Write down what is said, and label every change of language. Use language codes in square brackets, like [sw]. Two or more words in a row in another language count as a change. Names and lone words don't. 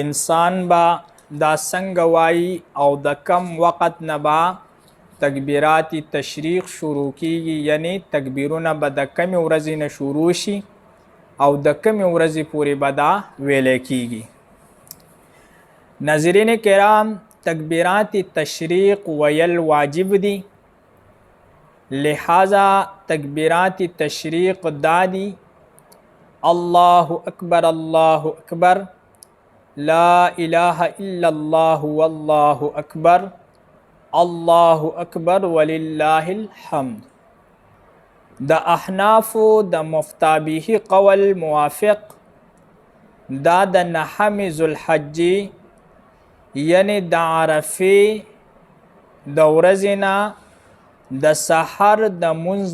[ps] انسان با دا څنګه وایي او د کم وخت نه با تکبیرات تشریق شروع کیږي، یعنی تکبیرونه به د کمې ورځې نه شروع شي او د کمې ورځې پورې به دا ویلی کیږي. ناظرین کرام، تکبیرات تشریق ویل واجب دی، لہذا تکبیرات تشریق دا دی: [ar] اللہ اکبر اللہ اکبر، لا الہ الا اللہ واللہ اکبر، اللہ اکبر وللہ الحمد. [ps] د احنافو د مفتابیه قول موافق دا د نهم ذوالحجې یعنی د عرفې د ورځې نه د سحر د منځ